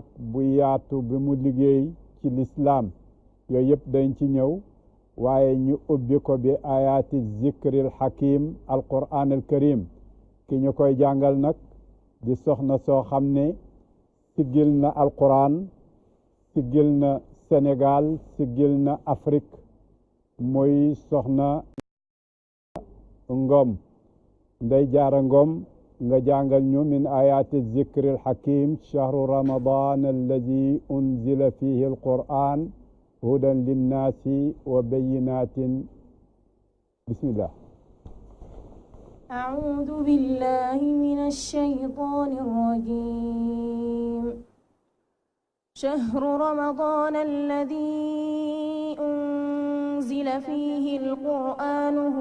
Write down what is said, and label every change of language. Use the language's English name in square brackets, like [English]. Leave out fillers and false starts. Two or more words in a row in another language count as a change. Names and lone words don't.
[Wolof] bu yaatu bi mu liggéey ci lislaam yooyu yëpp dañ ci ñëw waaye ñu ubbi ko bi [Arabic] آيات الذكر الحكيم القرآن الكريم [Wolof] ki ñu koy jàngal nag di soxna soo xam ne siggil na [Arabic] القرآن [Wolof] siggil na Sénégal siggil na Afrique mooy soxna [Arabic] Ngom Ndey Jaara Ngom [Wolof] nga jàngal ñu [Arabic] من آيات الذكر الحكيم شهر رمضان الذي أنزل فيه القرآن هدى للناس وبينات بسم الله أعوذ بالله من الشيطان الرجيم شهر رمضان الذي أنزل فيه القرآن